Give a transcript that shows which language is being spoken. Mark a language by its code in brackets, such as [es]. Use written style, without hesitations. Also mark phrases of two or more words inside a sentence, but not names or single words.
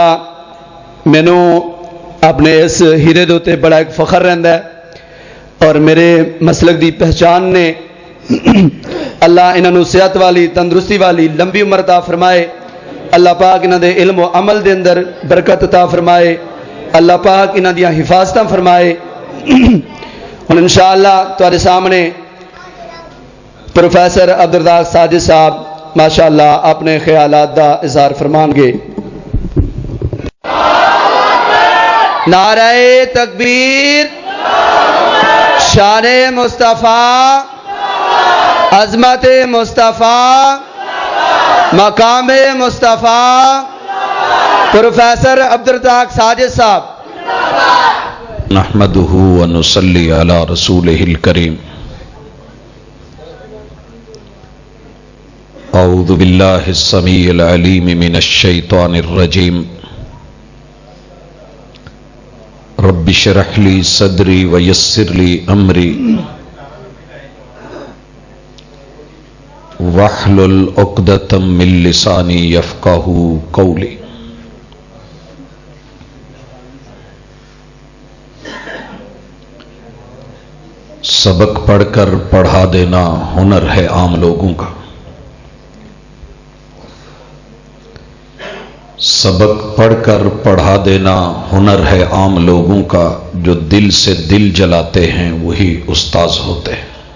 [pa] مینو اپنے اس ہیرے دے تے بڑا ایک فخر رہندا ہے، اور میرے مسلک دی پہچان نے اللہ انہاں نو صحت والی تندرستی والی لمبی عمر عطا فرمائے، اللہ پاک انہاں دے علم و عمل دے اندر برکت عطا فرمائے، اللہ پاک انہاں دیاں حفاظتاں فرمائے۔ ہن انشاءاللہ تواڈے سامنے پروفیسر عبدالرزاق ساجد صاحب ماشاءاللہ اپنے خیالات دا اظہار فرمان گے۔ نعرہ تکبیر، شان مصطفیٰ، عظمت مصطفیٰ، مقام مصطفیٰ، پروفیسر عبدالرزاق ساجد صاحب۔ [ar] نحمدہ ونصلی علی رسولہ الکریم۔ اعوذ باللہ السمیع العلیم من الشیطان الرجیم۔ رب اشرح لی صدری ویسر لی امری واحلل عقدۃ من لسانی یفقہوا قولی۔ [ur] سبق پڑھ کر پڑھا دینا ہنر ہے عام لوگوں کا، سبق پڑھ کر پڑھا دینا ہنر ہے عام لوگوں کا، جو دل سے دل جلاتے ہیں وہی استاذ ہوتے ہیں۔